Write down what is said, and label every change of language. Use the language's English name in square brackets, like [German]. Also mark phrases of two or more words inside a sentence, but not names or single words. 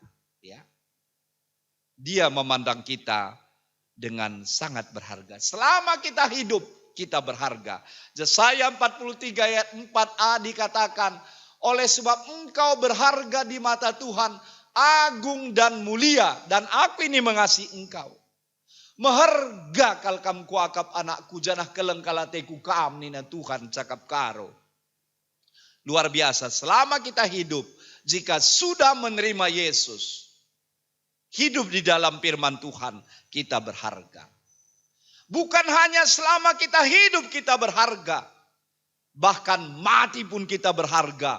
[Indonesian] Ya, Dia memandang kita dengan sangat berharga. Selama kita hidup, kita berharga. Yesaya 43 ayat 4a dikatakan, oleh sebab engkau berharga di mata Tuhan, agung dan mulia, dan aku ini mengasihi engkau. [Batak Karo] Maharga kal kam kuakap anakku, janah keleng kalateku kam nina Tuhan cakap karo. [Indonesian] Luar biasa, selama kita hidup, jika sudah menerima Yesus, hidup di dalam firman Tuhan, kita berharga. Bukan hanya selama kita hidup kita berharga, bahkan mati pun kita berharga.